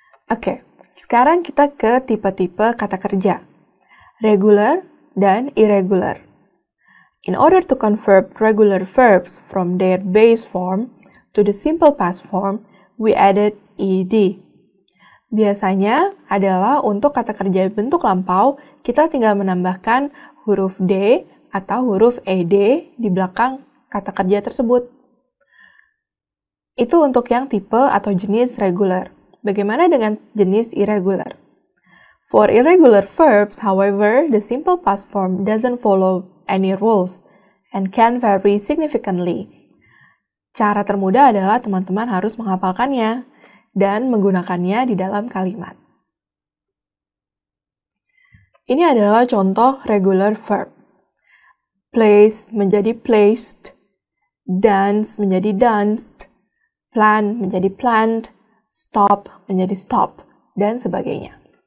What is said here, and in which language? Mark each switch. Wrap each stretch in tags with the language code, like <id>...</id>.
<id>Oke, sekarang kita ke tipe-tipe kata kerja.</id> <en>Regular dan irregular. In order to convert regular verbs from their base form to the simple past form, we added ed.</en> <id>Biasanya adalah untuk kata kerja bentuk lampau, kita tinggal menambahkan huruf D atau huruf ed di belakang kata kerja tersebut. Itu untuk yang tipe atau jenis regular. Bagaimana dengan jenis irregular?</id> <en>For irregular verbs, however, the simple past form doesn't follow any rules and can vary significantly.</en> <id>Cara termudah adalah teman-teman harus menghafalkannya dan menggunakannya di dalam kalimat. Ini adalah contoh regular verb. Place menjadi placed, dance menjadi danced, plan menjadi planned, stop menjadi stopped, dan sebagainya.</id>